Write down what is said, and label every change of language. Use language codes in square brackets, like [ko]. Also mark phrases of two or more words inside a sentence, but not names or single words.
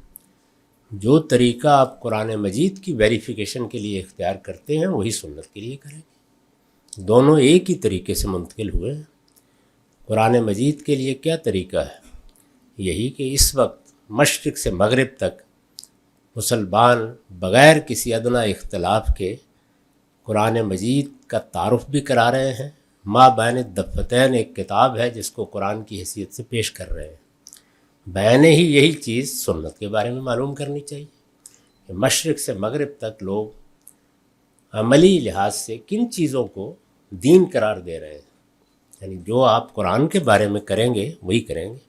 [ur] جو طریقہ آپ قرآن مجید کی ویریفیکیشن کے لیے اختیار کرتے ہیں وہی سنت کے لیے کریں، دونوں ایک ہی طریقے سے منتقل ہوئے ہیں۔ قرآن مجید کے لیے کیا طریقہ ہے؟ یہی کہ اس وقت مشرق سے مغرب تک مسلمان بغیر کسی ادنیٰ اختلاف کے قرآن مجید کا تعارف بھی کرا رہے ہیں۔ [ar] ما بین الدفتین [ur] ایک کتاب ہے جس کو قرآن کی حیثیت سے پیش کر رہے ہیں۔ بیان ہی یہی چیز سنت کے بارے میں معلوم کرنی چاہیے کہ مشرق سے مغرب تک لوگ عملی لحاظ سے کن چیزوں کو دین قرار دے رہے ہیں، یعنی جو آپ قرآن کے بارے میں کریں گے وہی کریں گے۔